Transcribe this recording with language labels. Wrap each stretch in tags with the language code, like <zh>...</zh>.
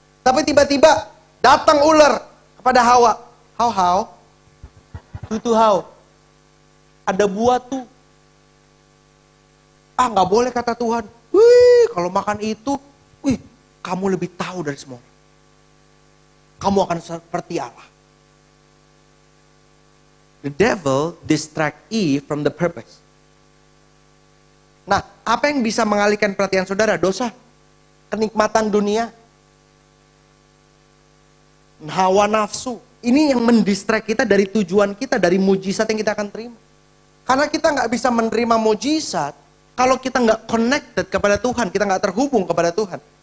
<id>Tapi tiba-tiba datang ular kepada Hawa.</id> <en>How?</en> <id>Tuh</id> <en>how?</en> <id>Ada buah tuh. Ah, nggak boleh kata Tuhan. Wih, kalau makan itu, wih, kamu lebih tahu dari semua. Kamu akan seperti Allah.</id> <en>The devil distract Eve from the purpose.</en> <id>Nah, apa yang bisa mengalihkan perhatian saudara? Dosa, kenikmatan dunia, hawa nafsu. Ini yang mendistract kita dari tujuan kita, dari mujizat yang kita akan terima. Karena kita nggak bisa menerima mujizat kalau kita nggak connected kepada Tuhan, kita nggak terhubung kepada Tuhan.</id>